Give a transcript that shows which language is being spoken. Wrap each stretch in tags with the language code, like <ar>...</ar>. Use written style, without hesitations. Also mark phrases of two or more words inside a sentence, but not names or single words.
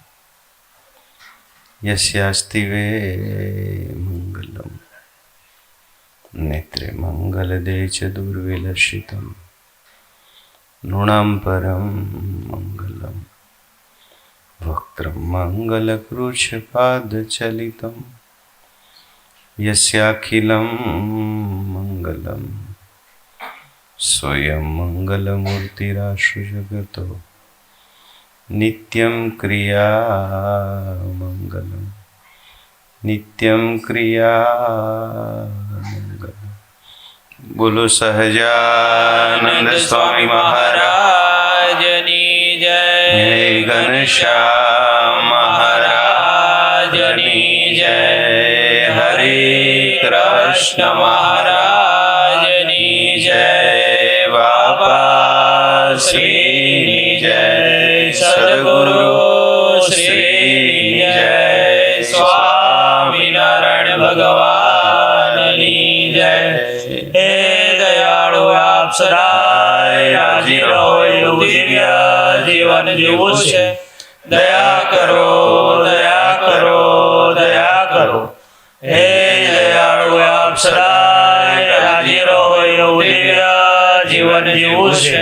<sa>यस्यास्ति वे मंगलम नेत्रे मंगल दे च दुर्विलसितम नृणाम परम मंगलम વક્त्रं मङ्गलकृच्छपादचलितं यस्याखिलं मङ्गलं स्वयं मंगलमूर्तिराशु जगतो नित्यं क्रियामंगलम् नित्यं क्रियामंगलम्।</sa> <gu>બોલો સહજાનંદ સ્વામી મહારાજની जय જય ઘનશ્યામ મહારાજની જય હરે કૃષ્ણ મહારાજની જય બાબા શ્રી જય સદ્ગુરુ શ્રી જય સ્વામીનારાયણ ભગવાનની જય। હે દયાળુ આપ સદાય રાજી રહો એવું દિવ્ય જીવન જીવવું છે. દયા કરો દયા કરો દયા કરો. હે દયાળુ આપ સદાય રાજી રહો એવું દિવ્ય જીવન જીવવું છે.</gu>